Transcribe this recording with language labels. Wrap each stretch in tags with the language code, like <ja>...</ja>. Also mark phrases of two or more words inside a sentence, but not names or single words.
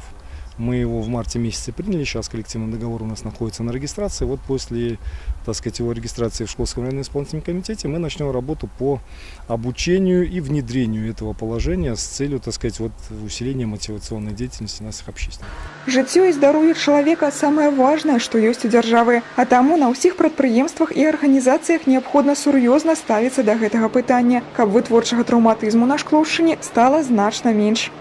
<ru>Мы его в марте месяце приняли, сейчас коллективный договор у нас находится на регистрации. Вот после, так сказать, его регистрации в Шкловском районном исполнительном комитете мы начнем работу по обучению и внедрению этого положения с целью, так сказать, усиления мотивационной деятельности наших общественников.</ru> <be>Жыццё і здароўе чалавека самае важнае, што ёсць у дзяржавы, а таму на ўсіх прадпрыемствах і арганізацыях неабходна сур'ёзна ставіцца да гэтага пытання, каб вытворчага траўматызму на Шклоўшчыне стала значна менш.</be>